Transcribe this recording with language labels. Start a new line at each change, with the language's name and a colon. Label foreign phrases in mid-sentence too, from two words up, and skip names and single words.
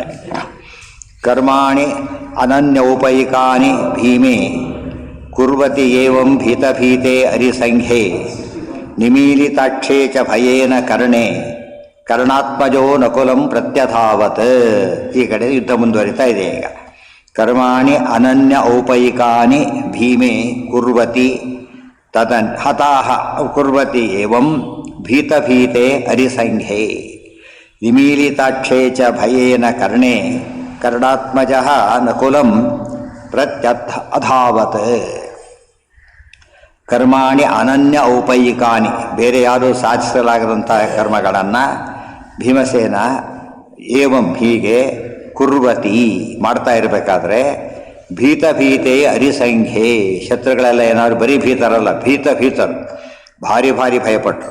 Sanskrit: ಕರ್ಮಾಣಿ ಅನನ್ಯೋಪೈಕಾನಿ ಭೀಮೆ ಕುರ್ವತಿ ಏವಂ ಭೀತಭೀತೆ ಅರಿಸಂಖ್ಯೆ ನಿಮೀಲಿತಾಕ್ಷೇ ಚ ಭಯೇನ ಕರ್ಣೆ ಕರ್ಣಾತ್ಮಜೋ ನಕುಲಂ ಪ್ರತ್ಯಧಾವತ್.
Kannada: ಈ ಕಡೆ ಯುದ್ಧ ಮುಂದುವರಿತಾ ಇದೆ ಈಗ.
Sanskrit: ಕರ್ಮಾಣಿ ಅನನ್ಯ ಔಪೈಕಾನಿ ಭೀಮೆ ಕುರ್ವತಿ ತದನ್ ಹತಾಹ ಕುರ್ವತಿ ಏವಂ ಭೀತಭೀತೆ ಅರಿಸಂಖ್ಯೆ ನಿಮೀಲಿತಾಕ್ಷೇ ಚ ಭಯೇನ ಕರ್ಣೆ ಕರ್ಣಾತ್ಮಜಃ ನಕುಲಂ ಪ್ರತ್ಯಧಾವತ್. ಕರ್ಮಾಣಿ ಅನನ್ಯ ಔಪೈಕಾನಿ
Kannada: ಬೇರೆ ಯಾರೂ ಸಾಧಿಸಲಾಗದಂತಹ ಕರ್ಮಗಳನ್ನು ಭೀಮಸೇನ ಏವಂ ಹೀಗೆ ಕುರ್ವತಿ ಮಾಡ್ತಾ ಇರಬೇಕಾದ್ರೆ
Sanskrit: ಭೀತಭೀತೆ ಅರಿಸಂಖ್ಯೆ
Kannada: ಶತ್ರುಗಳೆಲ್ಲ ಏನಾದ್ರು ಬರೀ ಭೀತರಲ್ಲ, ಭೀತರು ಭಾರಿ ಭಯಪಟ್ಟರು.